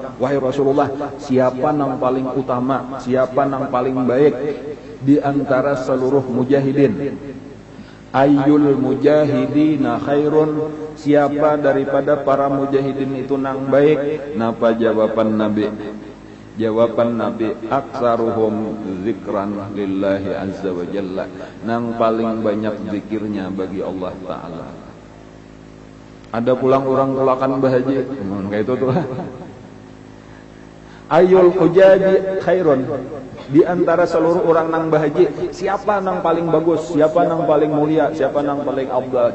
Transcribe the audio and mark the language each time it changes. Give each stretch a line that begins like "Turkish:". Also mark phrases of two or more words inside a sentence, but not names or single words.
Banjar: Wahai Rasulullah, siapa yang paling utama, siapa yang paling baik di antara seluruh mujahidin?
Arabic: Ayyul mujahidina khairun,
Banjar: siapa daripada para mujahidin itu nang baik? Napa jawaban Nabi? Jawaban Nabi,
Arabic: aksaruhum zikran lillahi azza wa jalla.
Banjar: Nang paling banyak zikirnya bagi Allah Ta'ala. Ada pulang orang tulakan bahaji, kayak itu tuh.
Arabic: Ayul hujaji khairun.
Banjar: Di antara seluruh orang nang bahaji, siapa nang paling bagus, siapa nang paling mulia, siapa nang paling afdal?